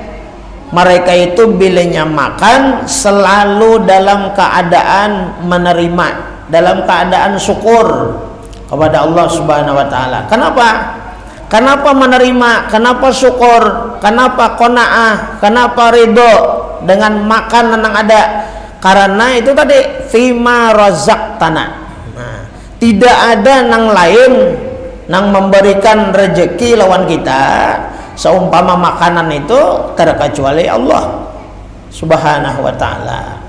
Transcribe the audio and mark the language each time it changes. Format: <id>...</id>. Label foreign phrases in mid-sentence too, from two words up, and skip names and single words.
<id>Mereka itu bilanya makan selalu dalam keadaan menerima, dalam keadaan syukur kepada</id> <ar>Allah subhanahu wa ta'ala.</ar> <id>Kenapa menerima? Kenapa syukur? Kenapa qanaah? Kenapa ridho dengan makanan yang ada? Karena itu tadi</id> <ar>fima razaqtana.</ar> <bjn>Nah, tidak ada nang lain nang memberikan rezeki lawan kita seumpama makanan itu terkecuali</bjn> <ar>Allah subhanahu wa ta'ala.</ar>